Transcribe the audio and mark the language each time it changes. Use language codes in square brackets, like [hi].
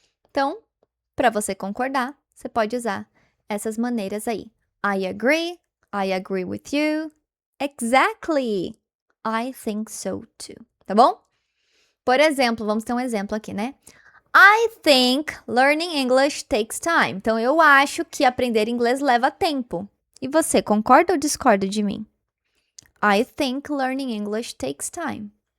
[pt] Então, para você concordar, você pode usar essas maneiras aí. [en] I agree with you. Exactly. I think so too. [pt] Tá bom? Por exemplo, vamos ter um exemplo aqui, né? [en] I think learning English takes time. [pt] Então, eu acho que aprender inglês leva tempo. E você, concorda ou discorda de mim? [en] I think learning English takes time.